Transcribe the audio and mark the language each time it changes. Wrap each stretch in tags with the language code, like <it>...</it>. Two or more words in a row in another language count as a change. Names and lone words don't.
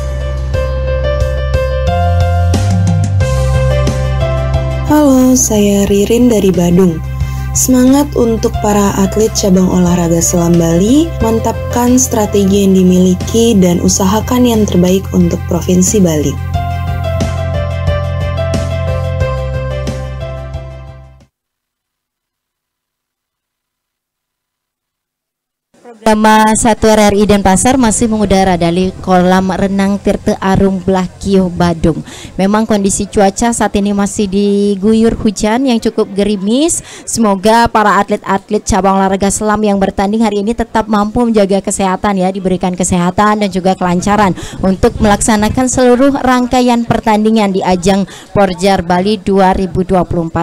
<id>Halo, saya Ririn dari Badung. Semangat untuk para atlet cabang olahraga Selam Bali, mantapkan strategi yang dimiliki dan usahakan yang terbaik untuk Provinsi Bali. Program 1 RRI Denpasar masih mengudara dari kolam renang Tirte Arum Blakio Badung. Memang kondisi cuaca saat ini masih diguyur hujan yang cukup gerimis. Semoga para atlet-atlet cabang olahraga Selam yang bertanding hari ini tetap mampu menjaga kesehatan ya, diberikan kesehatan dan juga kelancaran untuk melaksanakan seluruh rangkaian pertandingan di ajang Porjar Bali 2024.</id>